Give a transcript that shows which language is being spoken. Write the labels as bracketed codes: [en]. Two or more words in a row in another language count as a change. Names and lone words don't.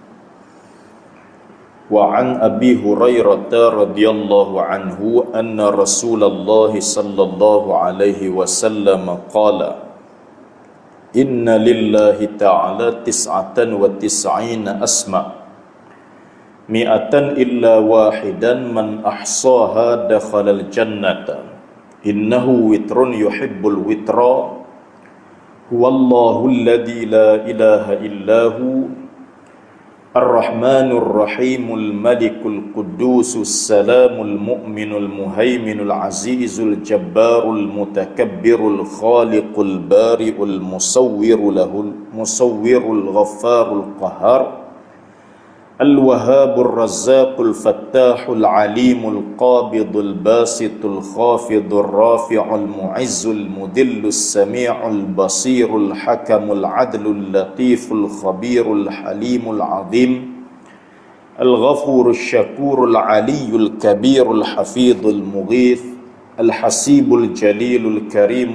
[ar] وعن أبي هريرة رضي الله عنه أن رسول الله صلى الله عليه وسلم قال إن لله تعالى تسعة وتسعين اسما مائة إلا واحدا من أحصاها دخل الجنة إنه وتر يحب الوتر هو الله الذي لا إله إلا هو الرحمن الرحيم الملك القدوس السلام المؤمن المهيمن العزيز الجبار المتكبر الخالق البارئ المصور الغفار qahhar الوهاب الرزاق الفتاح العليم القابض الباسط الخافض الرافع المعز المذل السميع البصير الحكم العدل اللطيف الخبير الحليم العظيم الغفور الشكور العلي الكبير الحفيظ المغيث الحسيب الجليل الكريم